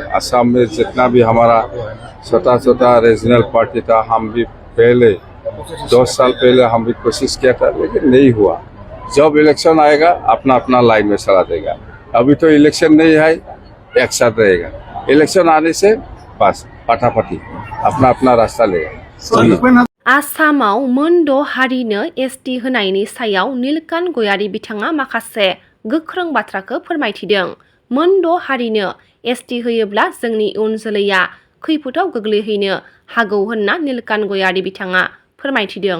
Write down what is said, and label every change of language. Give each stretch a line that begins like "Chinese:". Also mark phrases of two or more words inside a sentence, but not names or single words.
Hindi: असम में जितना भी हमारा छोटा छोटा रीजनल पार्टी था, हम भी पहले 2 साल पहले हम भी कोशिश किया था, लेकिन नहीं हुआ। जब इलेक्शन आएगा अपना अपना लाइन में चला देगा। अभी तो इलेक्शन नहीं है, एक साथ रहेगा। इलेक्शन आने से बस फटाफटी अपना अपना रास्ता लेगा।
Bodo: आसामाव मोनद' हारिनो ST होनायनि सायाव नीलकान्त गयारी बिथाङा माखासे गोख्रों बाथ्राखौ फोरमायथिदों। मोनद' हारिनो ST होयोब्ला जोंनि इयुन जोलैया खैफोदाव गोग्लैहैनो हागौ होनना नीलकान्त गयारी बिथाङा फोरमायथिदों।